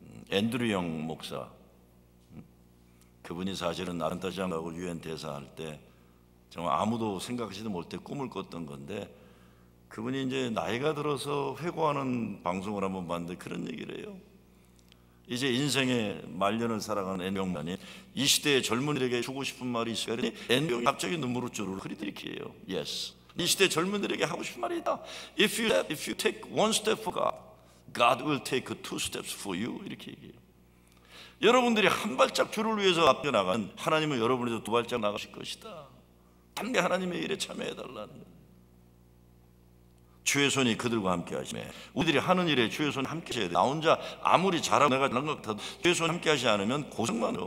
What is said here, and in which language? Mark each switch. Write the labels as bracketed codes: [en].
[ko] 앤드류 영 목사. 그분이 사실은 아틀란타 시장하고 유엔 대사할 때 정말 아무도 생각하지도 못해 꿈을 꿨던 건데, 그분이 이제 나이가 들어서 회고하는 방송을 한번 봤는데 그런 얘기를 해요. 이제 인생의 말년을 살아가는 앤병만이 이 시대의 젊은이들에게 주고 싶은 말이 있어야 되니 앤병이 갑자기 눈물을 주르르 흐리들이키예요. [en] Yes. [ko] 이 시대 젊은이들에게 하고 싶은 말이 있다. [en] If you take one step for God, God will take two steps for you. [ko] 이렇게 얘기해요. 여러분들이 한 발짝 주를 위해서 앞에 나가는 하나님은 여러분에서 두 발짝 나가실 것이다. 함께 하나님의 일에 참여해달라는 거예요. 주의 손이 그들과 함께 하시네. 우리들이 하는 일에 주의 손이 함께 하셔야 돼. 나 혼자 아무리 잘하고 내가 잘난 것 같아도 주의 손이 함께 하지 않으면 고생만 해요.